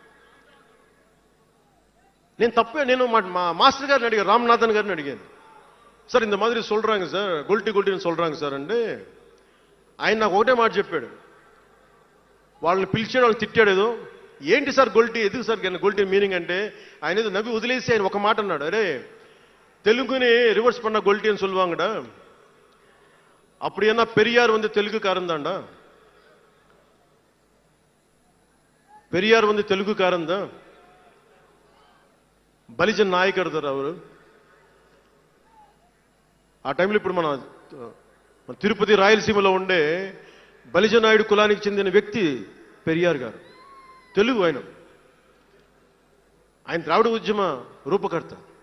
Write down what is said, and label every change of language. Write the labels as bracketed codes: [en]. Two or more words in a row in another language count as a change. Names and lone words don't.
[te] నేను మా మాస్టర్ గారిని అడిగాను, రామ్నాథన్ గారిని అడిగాను, సార్ ఇంత మాదిరి சொல்றாங்க సార్, గొల్టిని சொல்றாங்க సార్ అంటే ఆయన నాకు ఒకటే మాట చెప్పాడు. వాళ్ళని పిలిచాడు, వాళ్ళని తిట్టాడు. ఏదో ఏంటి సార్ గొల్టి, ఎందుకు సార్ గొల్టి మీనింగ్ అంటే ఆయన ఏదో నవ్వి వదిలేసి ఆయన ఒక మాట అన్నాడు, అరే తెలుగుని రివర్స్ பண்ண గొల్టి అని சொல்லுவாங்கடா, [ta] அப்படி என்ன பெரியார் வந்து தெலுங்குக்காரன் தான்டா, பெரியார் வந்து தெலுங்குக்காரன் தான், [te] బలిజన్ నాయకుడు అవరు. ఆ టైంలో ఇప్పుడు మన తిరుపతి రాయలసీమలో ఉండే బలిజ నాయుడు కులానికి చెందిన వ్యక్తి పెరియార్ గారు, తెలుగు. ఆయన ద్రావిడ ఉద్యమ రూపకర్త.